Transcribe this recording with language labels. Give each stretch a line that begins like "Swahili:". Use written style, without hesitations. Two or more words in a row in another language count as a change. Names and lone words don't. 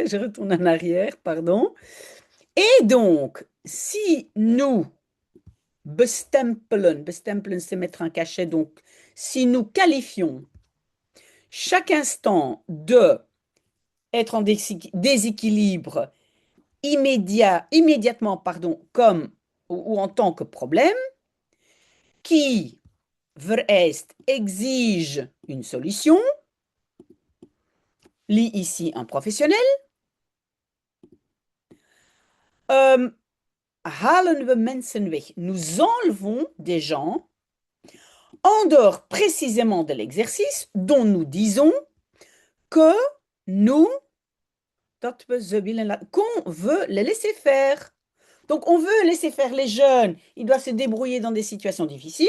French: Je retourne en arrière, pardon. Et donc, si nous bestempelen, c'est mettre un cachet, donc si nous qualifions chaque instant de être en déséquilibre immédiatement, pardon, comme ou en tant que problème, qui vereist, exige une solution. Lis ici un professionnel.
Dutch: Halen we mensen weg.
French: Nous enlevons des gens en dehors précisément de l'exercice dont nous disons que nous, qu'on veut les laisser faire. Donc, on veut laisser faire les jeunes. Ils doivent se débrouiller dans des situations difficiles.